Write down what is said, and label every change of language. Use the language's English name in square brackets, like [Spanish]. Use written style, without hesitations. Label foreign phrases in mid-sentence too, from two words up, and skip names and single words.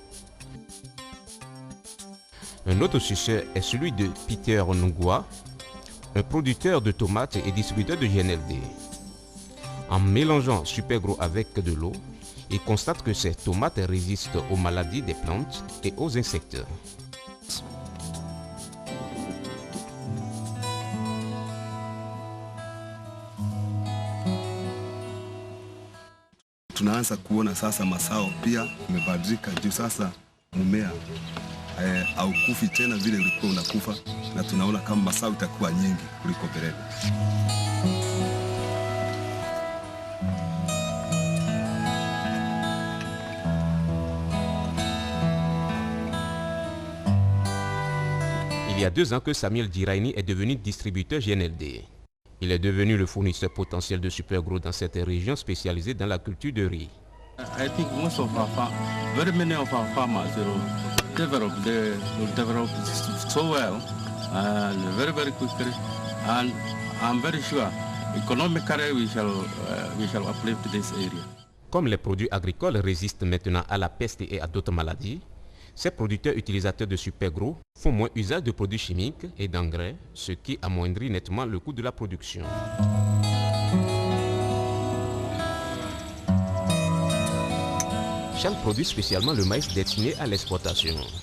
[French] Un autre succès est celui de Peter Nongroué, un producteur de tomates et distributeur de GNLD. En mélangeant Supergrow avec de l'eau, il constate que ces tomates résistent aux maladies des plantes et aux insectes. [Swahili] Tunaanza kuona sasa mazao pia imebadilika juu sasa mmea haukufi tena vile ulikuwa unakufa, na tunaona kama mazao itakuwa nyingi kuliko mbeleni. [French] Il y a 2 ans que Samuel Diraini est devenu distributeur GNLD. Il est devenu le fournisseur potentiel de Supergrow dans cette région spécialisée dans la culture de riz. [English] I think most of very many of our farmers develop so well and very quickly, and I'm very sure economically we shall uplift this area. [French] Comme les produits agricoles résistent maintenant à la peste et à d'autres maladies, ces producteurs utilisateurs de Supergrow font moins usage de produits chimiques et d'engrais, ce qui amoindrit nettement le coût de la production. Charles produit spécialement le maïs destiné à l'exportation.